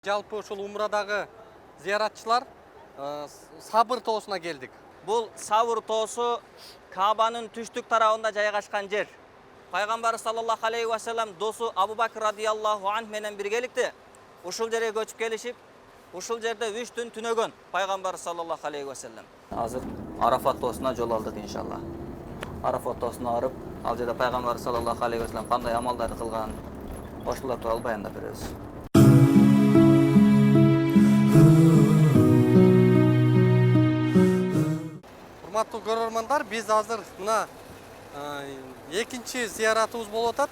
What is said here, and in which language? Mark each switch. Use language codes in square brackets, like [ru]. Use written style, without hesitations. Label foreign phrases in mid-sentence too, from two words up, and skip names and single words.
[ky] Жалпы ушул умрадагы зияратчылар Сабыр тоосуна келдик. Бұл Сабыр тоосу Кабанын түштүк тарабында жайгашкан жер. Пайгамбар [ar] صلى الله عليه وسلم [ky] досу Абу Бакр [ar] رضي الله عنه [ky] менен биргеликте ушул жерге көчүп келишип, ушул жерде 3 түн түнөгөн Пайгамбар [ar] صلى الله عليه وسلم. [ky] Азыр Арафат тоосуна жол алдык иншалла. Арафат тоосуна барып, ал жерде Пайгамбар [ar] صلى الله عليه وسلم [ky] кандай амалдар кылган, ошолор тууралуу баяндап беребиз. Урматтуу көрөрмандар, биз азыр мына экинчи зияратыбыз болуп атат.